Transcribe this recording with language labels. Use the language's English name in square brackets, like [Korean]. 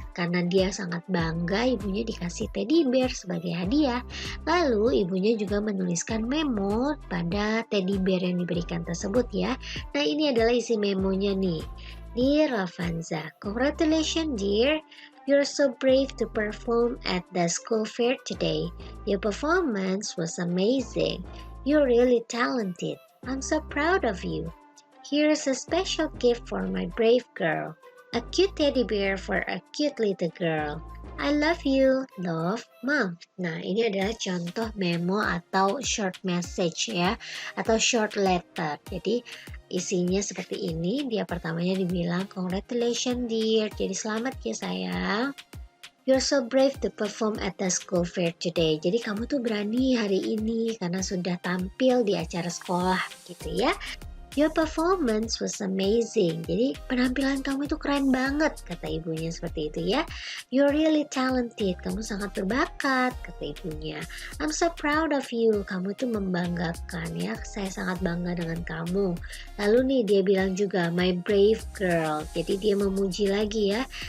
[Indonesian] Karena dia sangat bangga, ibunya dikasih teddy bear sebagai hadiah. Lalu ibunya juga menuliskan memo pada teddy bear yang diberikan tersebut ya. Nah, ini adalah isi memonya nih. [English] Dear Rafanza, congratulations dear. You're so brave to perform at the school fair today. Your performance was amazing. You're really talented. I'm so proud of you. Here's a special gift for my brave girl. A cute teddy bear for a cute little girl. I love you. Love, Mom. [Indonesian] Nah, ini adalah contoh memo atau short message ya, atau short letter. Jadi isinya seperti ini. Dia pertamanya dibilang [English] congratulations dear. [Indonesian] Jadi selamat ya sayang. [English] You're so brave to perform at the school fair today. [Indonesian] Jadi kamu tuh berani hari ini karena sudah tampil di acara sekolah gitu ya. [English] Your performance was amazing. [Indonesian] Jadi penampilan kamu itu keren banget, kata ibunya seperti itu ya. [English] You're really talented. [Indonesian] Kamu sangat berbakat, kata ibunya. [English] I'm so proud of you. [Indonesian] Kamu itu membanggakan ya. Saya sangat bangga dengan kamu. Lalu nih dia bilang juga [English] my brave girl. [Indonesian] Jadi dia memuji lagi ya.